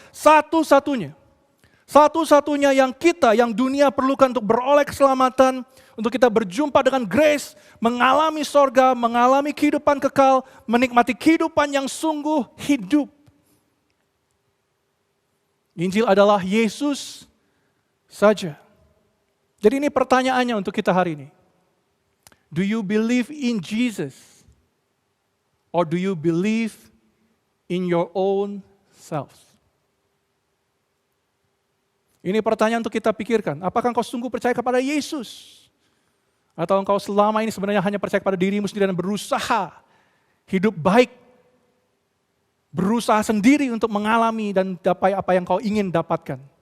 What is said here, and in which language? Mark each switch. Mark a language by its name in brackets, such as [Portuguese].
[Indonesian] Satu-satunya. Satu-satunya yang kita, yang dunia perlukan untuk beroleh keselamatan, untuk kita berjumpa dengan grace, mengalami sorga, mengalami kehidupan kekal, menikmati kehidupan yang sungguh hidup. Injil adalah Yesus saja. Jadi ini pertanyaannya untuk kita hari ini. [English] Do you believe in Jesus? Or do you believe in your own self? [Indonesian] Ini pertanyaan untuk kita pikirkan. Apakah engkau sungguh percaya kepada Yesus? Atau engkau selama ini sebenarnya hanya percaya kepada dirimu sendiri dan berusaha hidup baik. Berusaha sendiri untuk mengalami dan dapat apa yang kau ingin dapatkan.